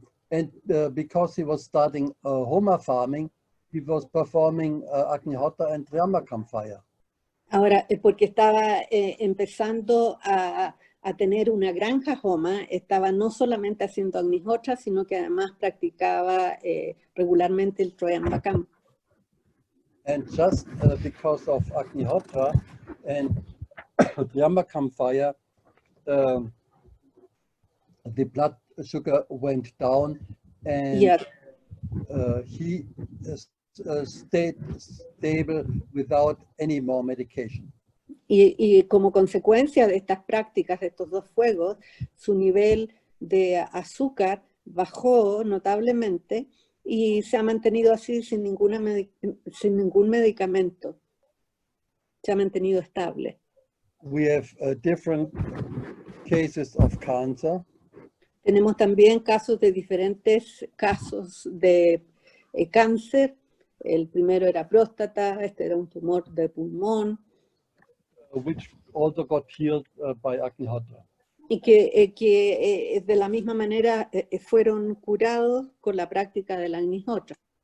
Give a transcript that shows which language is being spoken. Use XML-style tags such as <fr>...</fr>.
<en>And because he was starting Homa farming, he was performing Agnihotra and Triambakam fire.</en> <es>Ahora, porque estaba empezando a tener una granja Homa, estaba no solamente haciendo Agnihotra, sino que además practicaba regularmente el Triambakam.</es> <en>And just because of Agnihotra and Triambakam fire, the blood sugar went down, and he stayed stable without any more medication.</en> <es>Y como consecuencia de estas prácticas, de estos dos fuegos, su nivel de azúcar bajó notablemente y se ha mantenido así sin ningún medicamento. Se ha mantenido estable.</es> <en>We have different cases of cancer.</en> <es>Tenemos también casos de diferentes casos de cáncer. El primero era próstata, este era un tumor de pulmón.</es> <en>Which also got healed by Agnihotra.</en> <es>Y que de la misma manera fueron curados con la práctica del Agnihotra.</es>